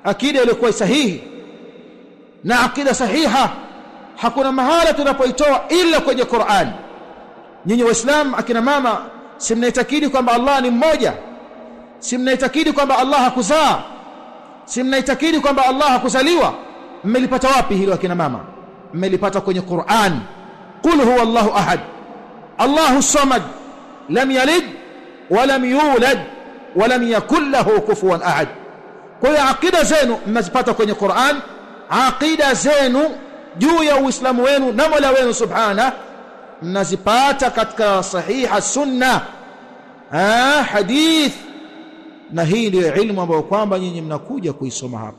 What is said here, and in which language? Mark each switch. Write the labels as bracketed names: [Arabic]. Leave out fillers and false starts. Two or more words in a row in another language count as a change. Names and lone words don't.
[Swahili] akida iliyokuwa sahihi. Na akida sahiha hakuna mahala tunapoitoa ila kwenye Qur'an. Nyinyi Waislamu akina mama, si mnaitakidi kwamba Allah ni mmoja? Si mnaitakidi kwamba Allah hakuzaa? Si mnaitakidi kwamba Allah hakuzaliwa? Mmelipata wapi hilo akina mama? Mmelipata kwenye Qur'an. [Arabic] قل هو الله أحد، الله صمد، لم يلد ولم يولد ولم يقل له كفوا أحد. [Swahili] Kwa hiyo akida zenu mmezipata kwenye Qur'an. Akida zenu juu ya Uislamu wenu na Mola wenu subhana mnazipata katika sahiha sunna, hadith. Na hii ndio ilmu ambayo kwamba nyinyi mnakuja kuisoma hapa.